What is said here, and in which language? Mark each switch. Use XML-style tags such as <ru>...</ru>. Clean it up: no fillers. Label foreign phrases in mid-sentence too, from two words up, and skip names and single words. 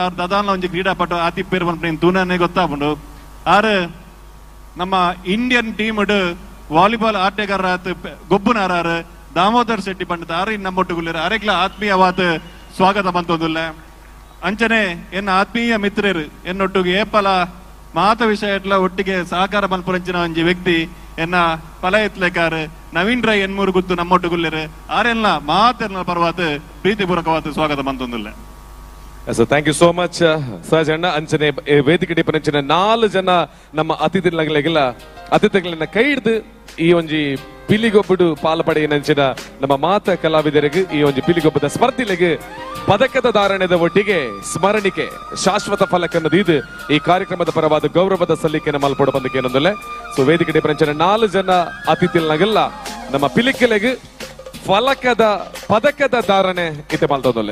<tcy>ಅವ್ರ ದದಾನ ಒಂಜಿ ಕ್ರೀಡಾಪಟು ಆತಿ ಪೇರು ಬಂದ್ಬಿಟ್ಟು ತೂನಾನೆ ಗೊತ್ತಾಪುಂಡು ಆರು ನಮ್ಮ</tcy> <en>Indian team</en> <tcy>ವಾಲಿಬಾಲ್ ಆಟಗಾರ ಗೊಬ್ಬುನಾರ ದಾಮೋದರ್ ಶೆಟ್ಟಿ ಪಂಡಿತ ಆರು ನಮ್ಮೊಟ್ಟಿಗೆ ಅರೆಗ್ಲ ಆತ್ಮೀಯವಾದ ಸ್ವಾಗತ ಬಂತೊಂದಿಲ್ಲ ಅಂಚನೆ ಎನ್ನ ಆತ್ಮೀಯ ಮಿತ್ರರು ಎನ್ನೊಟ್ಟಿಗೆ ಏಪಲ ಮಾತ ವಿಷಯ ಒಟ್ಟಿಗೆ ಸಹಕಾರ ಮಲ್ಪುರಂಚಿನ ಒಂಜಿ ವ್ಯಕ್ತಿ ಎನ್ನ ಪಲ ಎತ್ಲೆಕಾರ ನವೀನ್ ರೈ ಎನ್ಮೂರು ಗುತ್ತು ನಮ್ಮೊಟ್ಟಿಗೆ ಆರೆಲ್ಲ ಮಾತೆಲ್ಲ ಪರವಾತ ಪ್ರೀತಿಪೂರ್ವಕವಾದ ಸ್ವಾಗತ ಬಂತೊಂದಿಲ್ಲ</tcy> <en>thank you so much</en> <tcy>ಸಹಜ್ ಅಣ್ಣ ಅಂಚನೆ ವೇದಿಕೆ ಡಿಪರಂಚಿನ 4 ಜನ ನಮ್ಮ ಅತಿಥಿಗಳನ್ನ ಕೈ ಹಿಡಿದು ಈ ಒಂಜಿ ಪಿಲಿಗೊಬ್ಬಡು ಪಾಲ್ಪಡೆಯನಂಚಿನ ನಮ್ಮ ಮಾತ ಕಲಾವಿದರಿಗೆ ಈ ಒಂದು ಪಿಲಿಗೊಬ್ಬದ ಸ್ಪರ್ಧಿಲೆಗೆ ಪದಕದ ಧಾರಣದ ಒಟ್ಟಿಗೆ ಸ್ಮರಣಿಕೆ ಶಾಶ್ವತ ಫಲಕನ್ನು ದೀದು ಈ ಕಾರ್ಯಕ್ರಮದ ಪರವಾದ ಗೌರವದ ಸಲ್ಲಿಕೆಯನ್ನು ಮಲ್ಪಡ ಬಂದಕ್ಕೆ ಏನೊಂದಲ್ಲ ಸೊ ವೇದಿಕೆ ಡಿಪರಂಚಿನ 4 ಜನ ಅತಿಥಿಗಳಾಗೆಲ್ಲ ನಮ್ಮ ಪಿಲಿಕೆಲೆಗೆ ಪದಕದ ಧಾರಣೆ ಇತ್ತೆ ಮಲ್ತೋದಲ್ಲ</tcy>